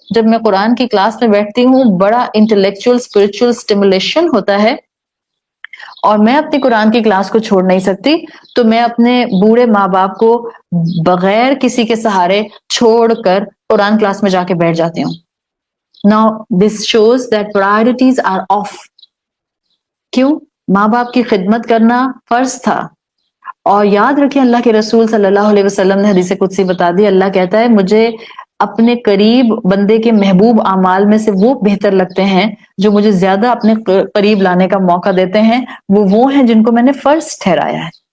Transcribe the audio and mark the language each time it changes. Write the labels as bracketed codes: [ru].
[ur] جب میں قرآن کی کلاس میں بیٹھتی ہوں بڑا انٹلیکچوئل اسپرچوئل اسٹیمولیشن ہوتا ہے، اور میں اپنی قرآن کی کلاس کو چھوڑ نہیں سکتی، تو میں اپنے بوڑھے ماں باپ کو بغیر کسی کے سہارے چھوڑ کر قرآن کلاس میں جا کے بیٹھ جاتی ہوں. [en] Now this shows that priorities are off. [ur] کیوں؟ ماں باپ کی خدمت کرنا فرض تھا. اور یاد رکھیں اللہ کے رسول صلی اللہ علیہ وسلم نے حدیث قدسی بتا دی، اللہ کہتا ہے مجھے اپنے قریب بندے کے محبوب اعمال میں سے وہ بہتر لگتے ہیں جو مجھے زیادہ اپنے قریب لانے کا موقع دیتے ہیں، وہ ہیں جن کو میں نے فرض ٹھہرایا ہے.